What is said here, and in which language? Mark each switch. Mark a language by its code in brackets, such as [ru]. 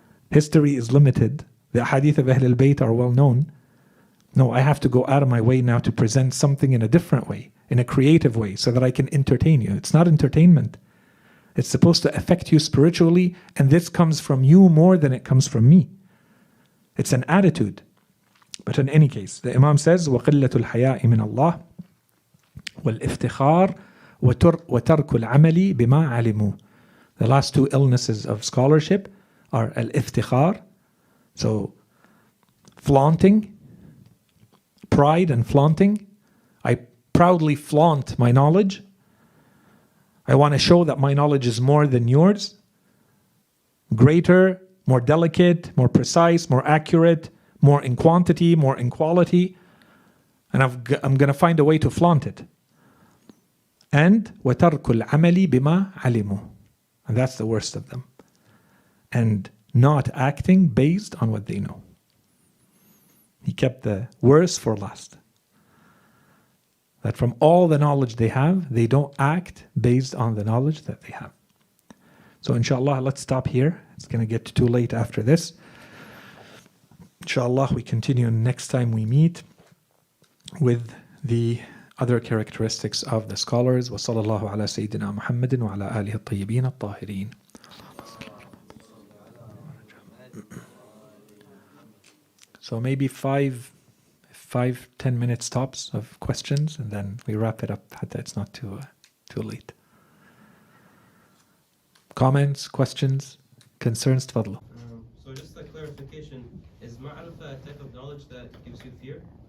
[en] History is limited. The hadith of Ahl al-Bayt are well known. No, I have to go out of my way now to present something in a different way, in a creative way, so that I can entertain you. It's not entertainment. It's supposed to affect you spiritually, and this comes from you more than it comes from me. It's an attitude. But in any case, the Imam says, [ar] وَقِلَّةُ الْحَيَاءِ مِنَ اللَّهِ وَالْإِفْتِخَارِ وَتَرْكُ الْعَمَلِ بِمَا عَلِمُوا. [en] The last 2 illnesses of scholarship are al-iftikhar, so flaunting, pride and flaunting. I proudly flaunt my knowledge. I want to show that my knowledge is more than yours, greater, more delicate, more precise, more accurate, more in quantity, more in quality, and I'm going to find a way to flaunt it. And [ar] وَتَرْكُ الْعَمَلِ بِمَا عَلِمُوا. [en] And that's the worst of them. And not acting based on what they know. He kept the worst for last. That from all the knowledge they have, they don't act based on the knowledge that they have. So inshallah, let's stop here. It's going to get too late after this. Inshallah, we continue next time we meet. with the other characteristics of the scholars. [ar] وصلى الله على سيدنا محمد وعلى آله الطيبين الطاهرين. [en] So maybe 10 minutes tops of questions, and then we wrap it up. It's not too late. Comments, questions, concerns? [ar] تفضلوا. [en] So just a clarification, is ma'rifah a type of knowledge that gives you fear?